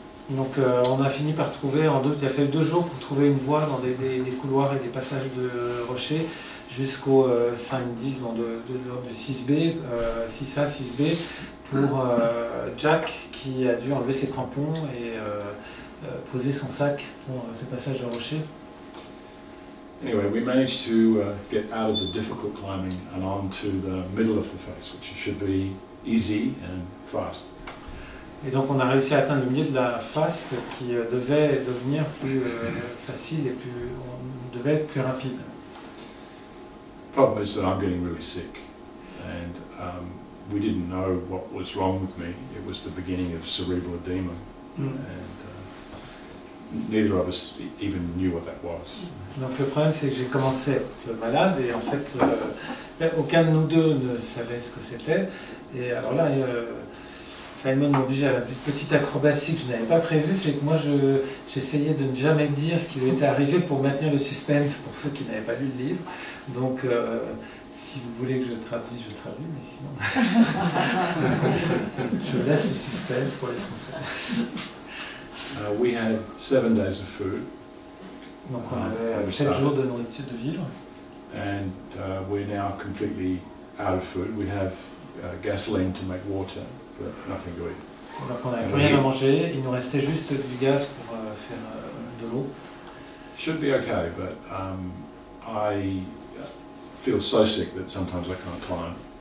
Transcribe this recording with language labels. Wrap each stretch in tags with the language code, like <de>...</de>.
<fr>Donc on a fini par trouver, il a fallu 2 jours pour trouver une voie dans des couloirs et des passages de rochers jusqu'au 5-10 du 6B, 6A, 6B pour Jack qui a dû enlever ses crampons et poser son sac pour ce passage de rocher.</fr> <en>Anyway, we managed to get out of the difficult climbing and onto the middle of the face, which should be easy and fast.</en> <fr>Et donc on a réussi à atteindre le milieu de la face qui devait devenir plus facile et on devait être plus rapide.</fr> <en>The problem is that I'm getting really sick, and we didn't know what was wrong with me. It was the beginning of cerebral edema, and neither of us even knew what that was.</en> <fr>Donc le problème c'est que j'ai commencé à être malade et en fait aucun de nous deux ne savait ce que c'était. Et alors là Simon m'a obligé à une petite acrobatie que je n'avais pas prévue, c'est que moi j'essayais de ne jamais dire ce qui lui était arrivé pour maintenir le suspense pour ceux qui n'avaient pas lu le livre. Donc si vous voulez que je traduise, je traduis, mais sinon je laisse le suspense pour les Français.</fr> <en>We had 7 days of food.</en> <fr>Donc on avait 7 jours de nourriture de vivre.</fr> <en>And we're now completely out of food. We have gasoline to make water, but nothing to eat.</en> <fr>Donc on n'avait plus rien à manger, il nous restait juste du gaz pour faire de l'eau.</fr> <en>Should be okay, but I feel so sick that sometimes I can't climb.</en>